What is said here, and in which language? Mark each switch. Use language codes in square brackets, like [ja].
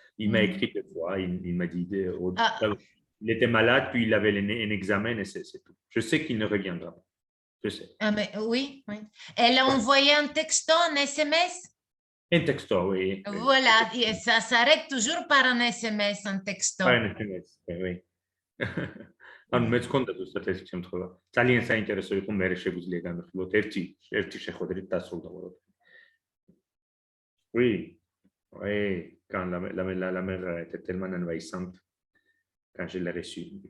[fr] Il m'a écrit deux fois, il m'a dit, il était malade, puis il avait un examen et c'est tout. Je sais qu'il ne reviendra pas. Je sais. Ah, mais oui. Elle a envoyé un texto, un SMS? Un texto, oui. Voilà, et ça s'arrête toujours par un SMS, un texto. Pas un SMS, oui. [ka] ანუ მეც კონდა ზუსტად ეს შემთხვევა. ძალიან საინტერესო იყო მე შეგვიძლია განვიხილოთ ერთი შეხვედრით დასრულდა ყველაფერი. [fr] Oui, oui, quand la mère était tellement envahissante quand je l'ai reçue.